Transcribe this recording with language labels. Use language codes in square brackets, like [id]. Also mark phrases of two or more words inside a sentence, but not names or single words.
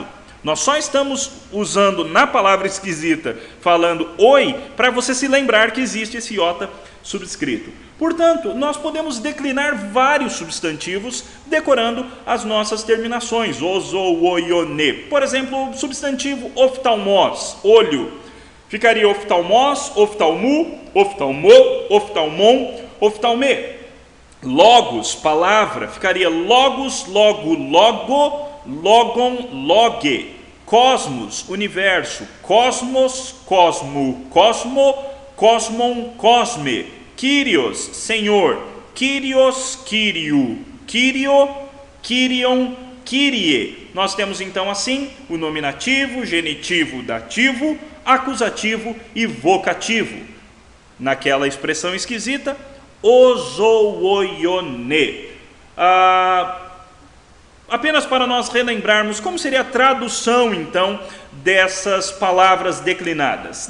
[pt] Nós só estamos usando na palavra esquisita, falando oi, para você se lembrar que existe esse iota subscrito. Portanto, nós podemos declinar vários substantivos decorando as nossas terminações. [el] Ozooione. [pt] Por exemplo, o substantivo oftalmos, olho. [el] Ficaria ὀφθαλμός, ὀφθαλμοῦ, ὀφθαλμῷ, ὀφθαλμόν, ὀφθαλμέ. [pt] Logos, palavra. [el] Ficaria λόγος, λόγου, λόγῳ, λόγον, λόγε. [pt] Cosmos, universo. [el] Cosmos, κόσμου, κόσμῳ, κόσμον, κόσμε. Kyrios, Senhor. κύριος, κυρίου. κυρίῳ, κύριον, Kyrie. [pt] Nós temos então assim o nominativo, genitivo, dativo, acusativo e vocativo. Naquela expressão esquisita, ozooione. Apenas para nós relembrarmos como seria a tradução, então, dessas palavras declinadas.